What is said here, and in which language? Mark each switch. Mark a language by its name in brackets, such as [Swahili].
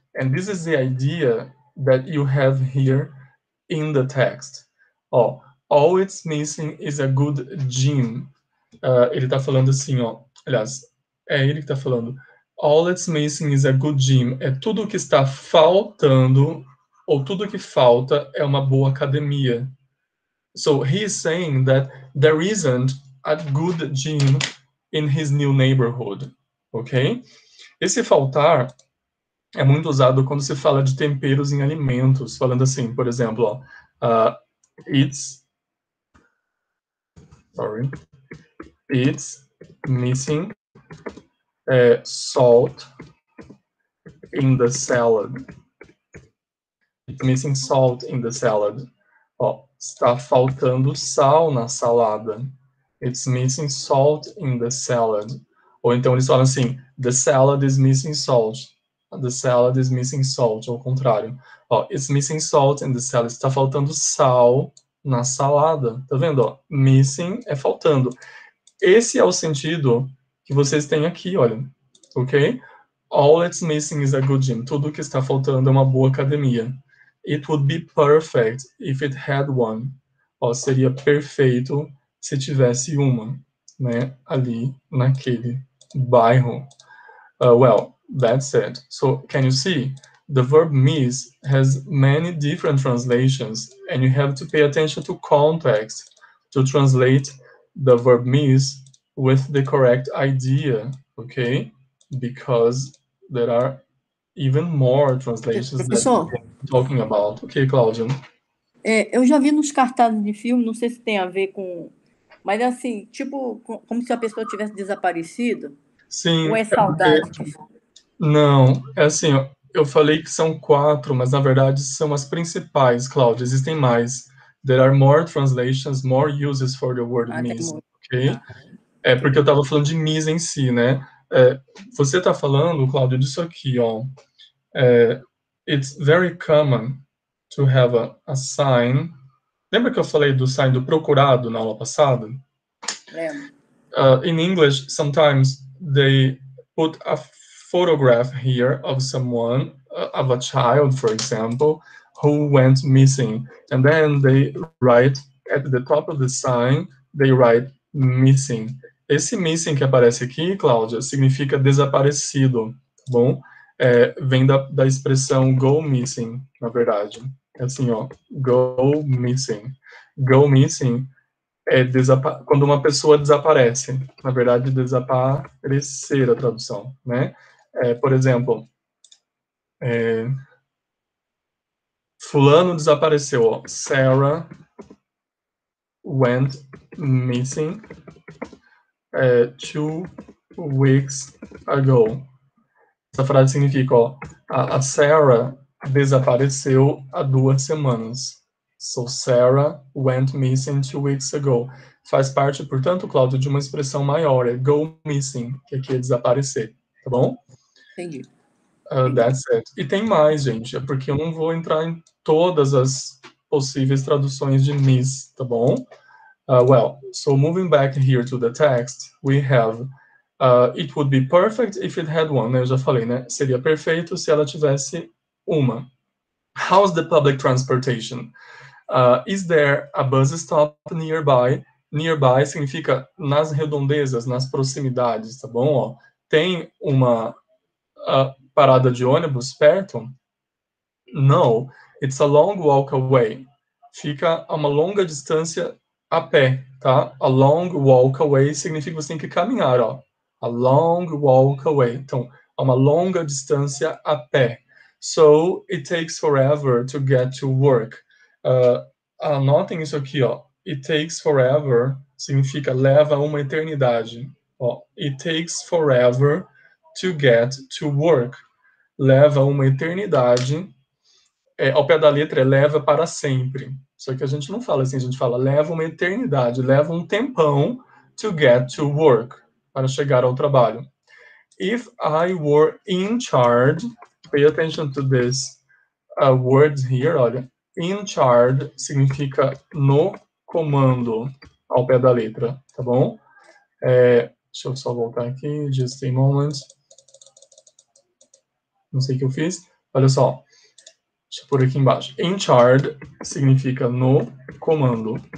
[English] And this is the idea that you have here in the text. Ó, all it's missing is a good gym. [Portuguese] Ele tá falando assim, ó. Aliás, é ele que tá falando. [English] All it's missing is a good gym. [Portuguese] É tudo que está faltando, ou tudo que falta é uma boa academia. [English] So he is saying that there isn't a good gym in his new neighborhood, ok? [Portuguese] Esse faltar é muito usado quando se fala de temperos em alimentos, falando assim, por exemplo, ó, [English] it's missing salt in the salad. It's missing salt in the salad. [Portuguese] Ó, está faltando sal na salada. [English] It's missing salt in the salad. [Portuguese] Ou então eles falam assim, [English] the salad is missing salt. The salad is missing salt, [Portuguese] ao contrário. [English] Ó, it's missing salt in the salad. [Portuguese] Está faltando sal na salada. Tá vendo? Ó? Missing é faltando. Esse é o sentido que vocês têm aqui, olha. [English] Ok? All it's missing is a good gym. [Portuguese] Tudo que está faltando é uma boa academia. [English] It would be perfect if it had one. [Portuguese] Ó, seria perfeito se tivesse uma, né? Ali naquele bairro. [English] Well, that's it. So, can you see? The verb miss has many different translations, and you have to pay attention to context to translate the verb miss with the correct idea, okay? Because there are even more translations that we're talking about. Okay, Cláudia? [Portuguese] Eu já vi nos cartazes de filme, não sei se tem a ver com Mas assim, tipo, como se a pessoa tivesse desaparecido? Sim, Ou é saudade? não, é assim, ó, eu falei que são 4, mas na verdade são as principais, Cláudia, existem mais. [English] There are more translations, more uses for the word miss, ok? [Portuguese] Tá. É porque eu estava falando de miss em si, né? Você está falando, Cláudio, disso aqui, ó. [English] It's very common to have a sign. [Portuguese] Lembra que eu falei do sign do procurado na aula passada? Lembro. [English] In English, sometimes they put a photograph here of someone, of a child, for example, who went missing. And then they write at the top of the sign, they write missing. [Portuguese] Esse missing que aparece aqui, Cláudia, significa desaparecido, tá bom? Vem da expressão go missing, na verdade. É assim, ó, go missing. Go missing quando uma pessoa desaparece. Na verdade, desaparecer a tradução, né? Por exemplo, fulano desapareceu, ó. [English] Sarah went missing 2 weeks ago. [Portuguese] Essa frase significa, ó, a Sarah desapareceu há 2 semanas. [English] So Sarah went missing 2 weeks ago. [Portuguese] Faz parte, portanto, Cláudio, de uma expressão maior, é go missing, que aqui é desaparecer, tá bom? Entendi. [English] That's it. [Portuguese] E tem mais, gente, é porque eu não vou entrar em todas as possíveis traduções de miss, tá bom? [English] Well, so moving back here to the text, we have it would be perfect if it had one, né? [Portuguese] Eu já falei, né? Seria perfeito se ela tivesse uma. [English] How's the public transportation? Is there a bus stop nearby? [Portuguese] Nearby significa nas redondezas, nas proximidades, tá bom? Ó, tem uma parada de ônibus perto? [English] No, it's a long walk away. [Portuguese] Fica a uma longa distância a pé, tá? [English] A long walk away [Portuguese] significa que você tem que caminhar, [English] ó. A long walk away. [Portuguese] Então, a uma longa distância a pé. [English] So, it takes forever to get to work. [Portuguese] Anotem isso aqui, ó. [English] It takes forever [Portuguese] significa leva uma eternidade. [English] Ó, it takes forever to get to work. [Portuguese] Leva uma eternidade. Ao pé da letra leva para sempre. Só que a gente não fala assim, a gente fala leva uma eternidade, leva um tempão [English] to get to work, [Portuguese] para chegar ao trabalho. [English] If I were in charge, pay attention to this words here, olha. [Portuguese] In charge significa no comando, ao pé da letra, tá bom? Deixa eu só voltar aqui, [English] just a moment. [Portuguese] Não sei o que eu fiz. Olha só. Deixa eu pôr aqui embaixo. In charge significa no comando.